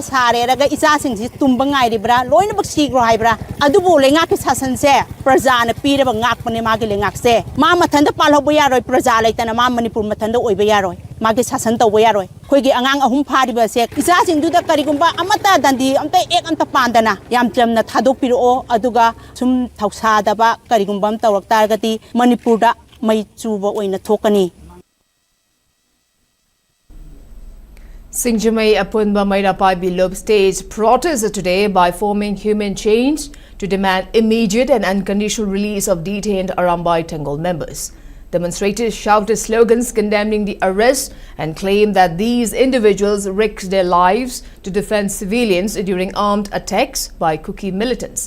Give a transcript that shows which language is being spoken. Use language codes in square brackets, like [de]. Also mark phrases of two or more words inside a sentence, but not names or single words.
[mni] sare raga isa sing si tumba ngairibra loina bak sigro haibra adubu lenga ki sasan se praja na piraba ngakpane magi lengak se ma mathanda palhobo yaroi praja laitana ma Manipur mathanda oiba yaroi magi sasan tawba yaroi khoigi angang ahum phariba se isa sing du da karigumba amata dandi amta ek anta pandana yam chamna thadok piro aduga sum thausa daba karigumbam tawrak targati Manipur da mai chuba oina thokani [en] Singjamai Apunba Mairapai Bilob staged protests today by forming Human Change to demand immediate and unconditional release of detained Arambai Tenggol members. Demonstrators shouted slogans condemning the arrest and claimed that these individuals risked their lives to defend civilians during armed attacks by Kuki militants.